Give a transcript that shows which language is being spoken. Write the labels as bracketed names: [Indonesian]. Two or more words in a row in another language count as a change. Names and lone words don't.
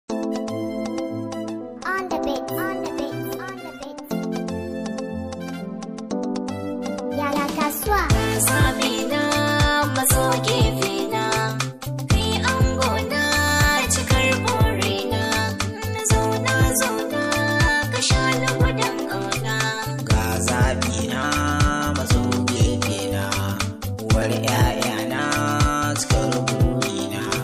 [English] On the beat, on the beat, on the beat. [Hausa] Yaya kasuwa? Zaɓi na maso gefe na, kai ango na cikar buri na. Zauna, zauna, ka sha lagwadon ƙauna. Ga zaɓi na maso gefe na, uwar ƴaƴa na cikar buri na.